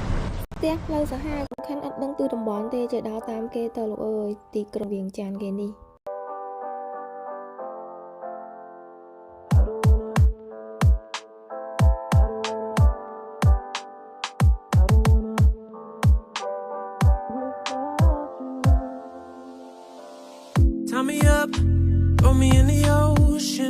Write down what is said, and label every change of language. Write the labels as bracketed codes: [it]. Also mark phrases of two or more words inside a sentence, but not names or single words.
[km] ផ្ទះផ្លូវសាហាវសំខាន់អត់ដឹងទិសតំបន់ទេចេះដល់តាមគេទៅលោកអើយទីក្រុងវៀងចាន់គេនេះ [en] Tie me up, throw me in the ocean.